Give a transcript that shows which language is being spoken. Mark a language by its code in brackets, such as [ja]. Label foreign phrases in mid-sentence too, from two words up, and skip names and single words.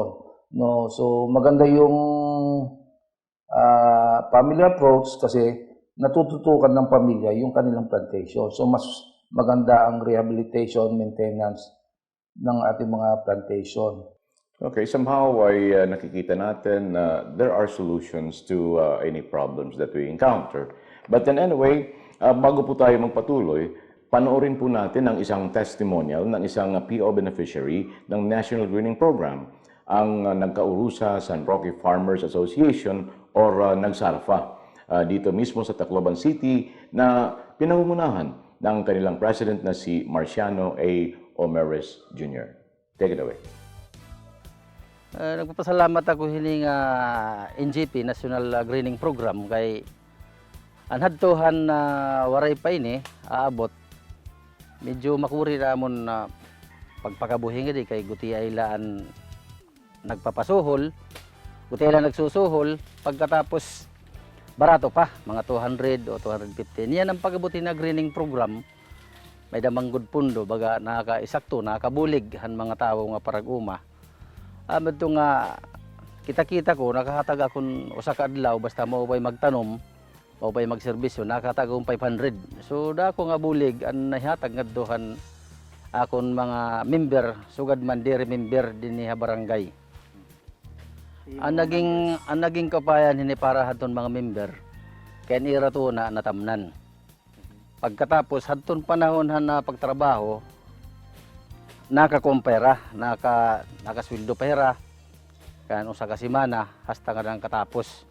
[tl] No, so maganda yung [en] family approach [tl] kasi natututukan ng pamilya yung kanilang plantation. So mas maganda ang [en] rehabilitation, maintenance [tl] ng ating mga plantation. [en] Okay, somehow [tl] ay nakikita natin na [en] there are solutions to any problems that we encounter. But then anyway, [tl] bago po tayo magpatuloy, panoorin po natin ang isang testimonial ng isang [en] PO beneficiary [tl] ng National Greening Program, ang nagkaurusa San Roque Farmers Association or NAGSARFA. Dito mismo sa Tacloban City na pinangungunahan ng kanilang president na si Marciano A. Omeres Jr. Take it away. [war] Nagpapasalamat ako hining NGP, National Greening Program, kay anhadtohan na waray pa ini aabot. Medyo makuri ramon na pagpakabuhi nga di kay guti ay laan nagpapasuhol, guti ay laan nagsusuhol, pagkatapos barato pa, mga 200 o 250. Yan ang pagabuti na [en] greening program. [war] May damanggod pundo, baga nakakaisakto, nakakabulig han mga tao nga parag-uma. [tl] Ito nga, kita-kita ko, [war] nakahatag akong usa ka adlaw, basta mo ba'y magtanom, o ba'y magserbisyo, nakahatag akong 500. So, dako nga bulig, ang nahihatag nga dohan akong mga member, sugad man diri member din ni barangay. Ang naging kapayan hini para hadton mga member kaya nira to na natamnan. Pagkatapos hadton panahon na pagtrabaho nakakumpera, nakasweldo pera kan usa ka semana hasta nga nang katapos.